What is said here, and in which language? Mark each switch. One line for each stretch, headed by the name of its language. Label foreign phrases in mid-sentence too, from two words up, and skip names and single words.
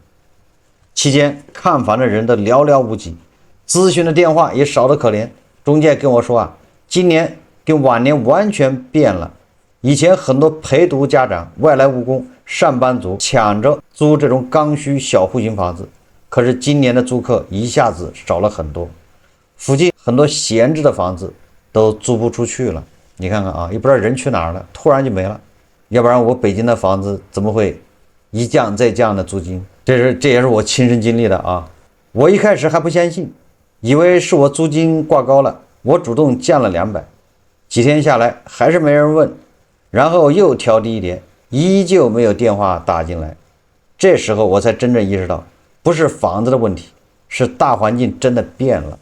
Chinese: 期間看房的人都寥寥無幾，諮詢的電話也少得可憐。中介跟我說啊，今年跟往年完全變了。以前很多陪讀家長、外來務工、上班族搶着租這種剛需小戶型房子，可是今年的租客一下子少了很多，附近很多閒置的房子都租不出去了。你看看啊，也不知道人去哪兒了，突然就沒了。要不然我北京的房子怎麼會一降再降的租金？这也是我親身經歷的啊。我一開始還不相信，以為是我租金掛高了，我主動降了200，幾天下來還是沒人問，然後又調低一點，依舊沒有電話打進來。這時候我才真正意識到，不是房子的問題，是大環境真的變了。